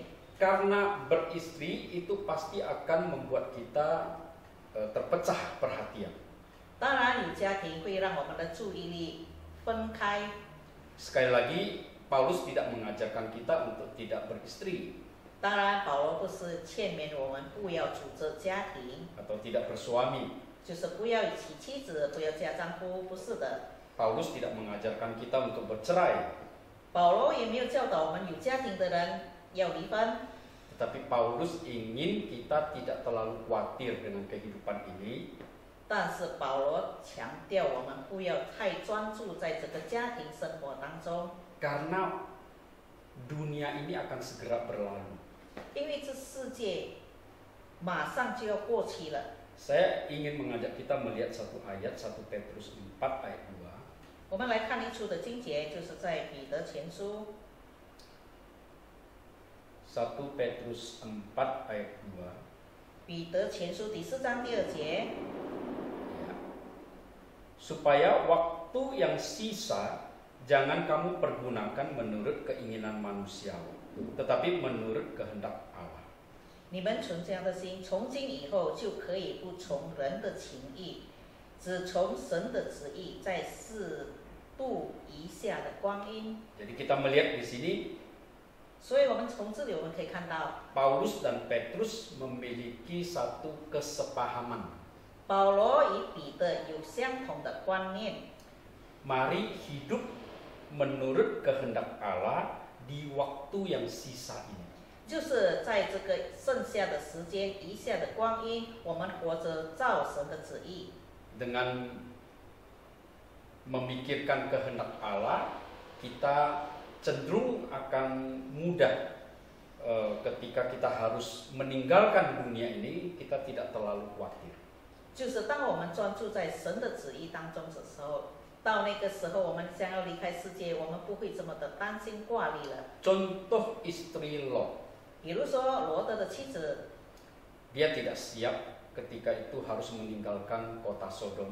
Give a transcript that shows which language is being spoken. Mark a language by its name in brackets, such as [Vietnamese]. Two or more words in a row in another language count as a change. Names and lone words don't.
[Indonesian] Karena beristri itu pasti akan membuat kita terpecah perhatian. [Chinese] 当然有家庭会让我们的注意力分开。 [Indonesian] Sekali lagi, Paulus tidak mengajarkan kita untuk tidak beristri [Chinese] 当然，保罗不是劝勉我们不要组织家庭， [Indonesian] atau tidak bersuami. [Chinese] 就是不要娶妻子，不要嫁丈夫，不是的。 [Indonesian] Paulus tidak mengajarkan kita untuk bercerai. [Chinese] 保罗也没有教导我们有家庭的人要离婚， [Indonesian] Tetapi Paulus ingin kita tidak terlalu khawatir dengan kehidupan ini. [Chinese] 但是保罗强调我们不要太专注在这个家庭生活当中， [Indonesian] Karena dunia ini akan segera berlalu. [Chinese] 因为这世界马上就要过去了。 [Indonesian] Saya ingin mengajak kita melihat satu ayat 1 Petrus 4 ayat 2. [Chinese] 我们来看一处的经节，就是在彼得前书 [Indonesian] 1 Petrus 4 ayat 2. [Chinese] 彼得前书第4章第2节， [Indonesian] Ya. Supaya waktu yang sisa jangan kamu pergunakan menurut keinginan manusia, tetapi menurut kehendak Allah. [Chinese] 你们存这样的心，从今以后就可以不从人的情意，只从神的旨意，在适度一下的光阴。 [Indonesian] Jadi kita melihat di sini [Chinese] 所以我们从这里我们可以看到， [Indonesian] Paulus dan Petrus memiliki satu kesepahaman. [Chinese] 保罗与彼得有相同的观念。 [Indonesian] Mari hidup menurut kehendak Allah di waktu yang sisa ini. [Chinese] 就是在这个剩下的时间、余下的光阴，我们活着照神的旨意。 [Indonesian] Dengan memikirkan kehendak Allah, kita cenderung akan mudah ketika kita harus meninggalkan dunia ini, kita tidak terlalu khawatir. [Chinese] 就是当我们专注在神的旨意当中的时候，到那个时候我们将要离开世界，我们不会这么的担心挂虑了。 [Indonesian] Contoh istri Lot, [Chinese] 比如说罗德的妻子， [Indonesian] dia tidak siap ketika itu harus meninggalkan kota Sodom.